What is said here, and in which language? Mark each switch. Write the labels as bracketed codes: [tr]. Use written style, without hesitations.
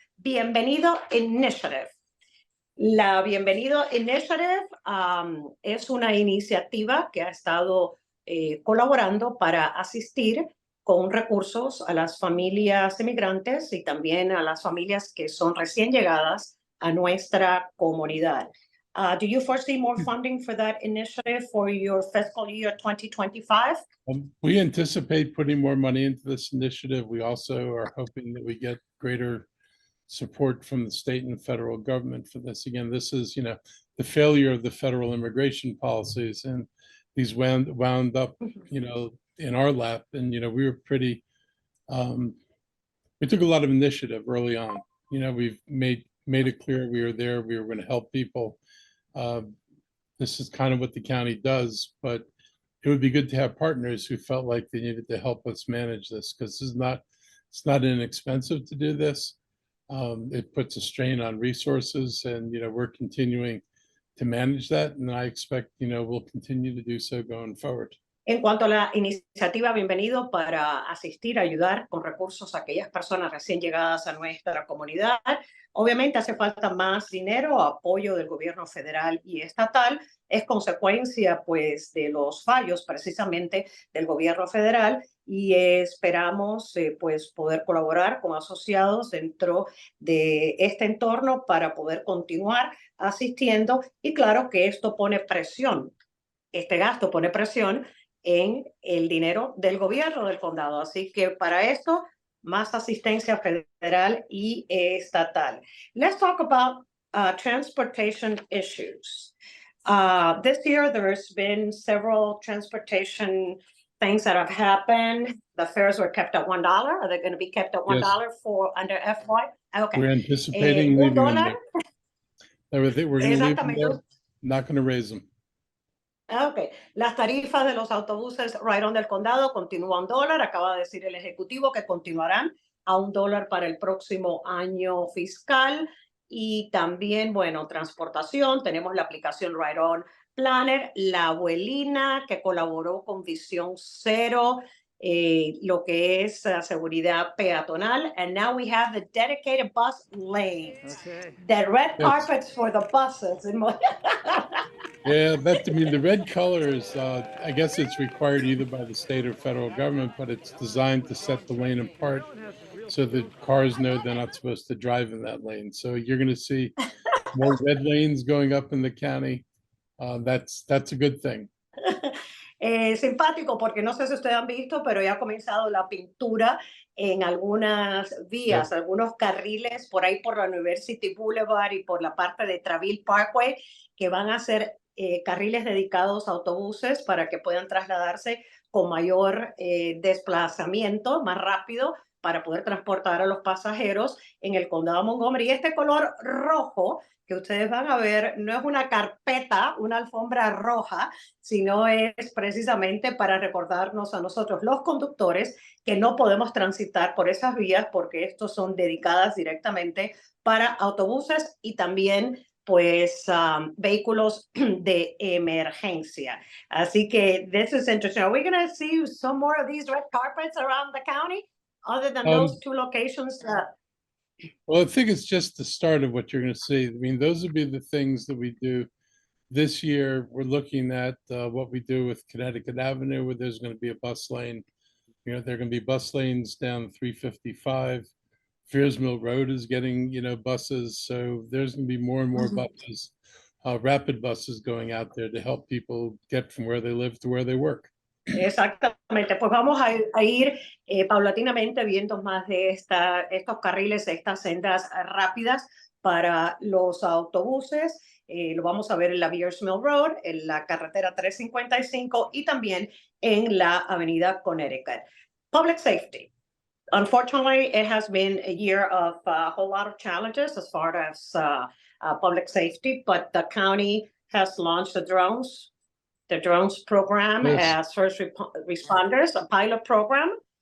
[es] Bienvenido Initiative. La Bienvenido Initiative es una iniciativa que ha estado colaborando para asistir con recursos a las familias inmigrantes y también a las familias que son recién llegadas a nuestra comunidad. [en] Do you foresee more funding for that initiative for your fiscal year 2025? We anticipate putting more money into this initiative. We also are hoping that we get greater support from the state and federal government for this. Again, this is, the failure of the federal immigration policies, and these wound up, in our lap. And, we were pretty, we took a lot of initiative early on. We've made it clear we were there, we were going to help people. This is kind of what the county does, but it would be good to have partners who felt like they needed to help us manage this, because it's not inexpensive to do this. It puts a strain on resources, and we're continuing to manage that, and I expect we'll continue to do so going forward. [es] En cuanto a la iniciativa Bienvenido para asistir, ayudar con recursos a aquellas personas recién llegadas a nuestra comunidad, obviamente hace falta más dinero, apoyo del gobierno federal y estatal. Es consecuencia pues de los fallos precisamente del gobierno federal, y esperamos pues poder colaborar con asociados dentro de este entorno para poder continuar asistiendo. Y claro que esto pone presión, este gasto pone presión en el dinero del gobierno del condado. Así que para esto, más asistencia federal y estatal. [en] Let's talk about transportation issues. This year, there's been several transportation things that have happened. The fares were kept at $1. Are they going to be kept at $1 Yes. for under FY? Okay. We're anticipating leaving them there. We're going to leave them there, not going to raise them. [es] Ok, las tarifas de los autobuses Ride-on del condado continúan $1. Acaba de decir el ejecutivo que continuarán a $1 para el próximo año fiscal. Y también, bueno, transportación. Tenemos la aplicación Ride-on Planner, la abuelina que colaboró con Visión Cero, lo que es seguridad peatonal. [en] And now we have the dedicated bus lanes. Okay. The red carpets for the buses. Yeah, the red colors, I guess it's required either by the state or federal government, but it's designed to set the lane apart so that cars know they're not supposed to drive in that lane. So you're going to see more red lanes going up in the county. That's a good thing. [es] Simpático, porque no sé si ustedes han visto, pero ya ha comenzado la pintura en algunas vías, algunos carriles por ahí por la University Boulevard y por la parte de Traville Parkway, que van a ser carriles dedicados a autobuses para que puedan trasladarse con mayor desplazamiento, más rápido, para poder transportar a los pasajeros en el condado de Montgomery. Y este color rojo que ustedes van a ver no es una carpeta, una alfombra roja, sino es precisamente para recordarnos a nosotros, los conductores, que no podemos transitar por esas vías porque estos son dedicadas directamente para autobuses y también pues vehículos de emergencia. Así que [en] this is interesting. Are we going to see some more of these red carpets around the county other than those two locations? Well, I think it's just the start of what you're going to see. I mean, those would be the things that we do this year. We're looking at what we do with Connecticut Avenue, where there's going to be a bus lane. There are going to be bus lanes down 355. Fears Mill Road is getting, buses. So there's going to be more and more buses, rapid buses going out there to help people get from where they live to where they work. [es] Exactamente, pues vamos a ir paulatinamente viendo más de estos carriles, estas sendas rápidas, para los autobuses. Lo vamos a ver en la Beers Mill Road, en la carretera 355 y también en la avenida Connecticut. [en] Public safety. Unfortunately, it has been a year of a whole lot of challenges as far as public safety, but the county has launched the drones program as first responders, a pilot program.